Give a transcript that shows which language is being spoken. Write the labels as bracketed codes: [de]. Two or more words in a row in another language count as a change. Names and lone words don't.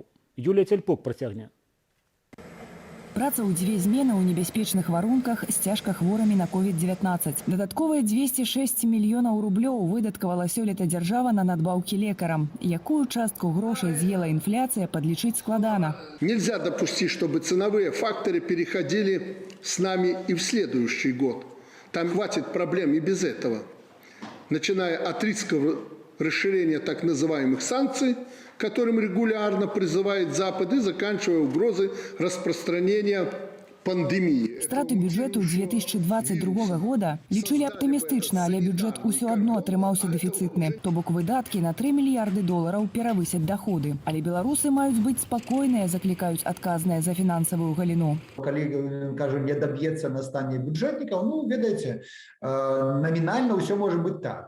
[be] Юлія Цяльпук працягне. Праца ў дзве змены ў небяспечных варунках з цяжка хворымі на COVID-19. Дадатковыя 206 мільёнаў рублёў выдаткавала сёлета дзяржава на надбаўкі лекарам. Якую частку грошай з'ела інфляцыя, падлічыць складана. [ru] Нельзя допустить, чтобы ценовые факторы переходили с нами и в следующий год. Там хватит проблем и без этого. Начиная от риска расширения так называемых санкций, к которым регулярно призывает Запад, и заканчивая угрозой распространения пандемии. [be] Страты бюджэту 2022 года лічылі аптымістычна, але бюджэт усё адно атрымаўся дэфіцытны. То бок выдаткі на 3 мільярды долараў перавысяць даходы. Але беларусы маюць быць спакойныя, заклікаюць адказныя за фінансавую галіну. Калі, кажу, не даб'ецца настання бюджэтнікаў, ну, ведаеце, намінальна ўсё можа быць так.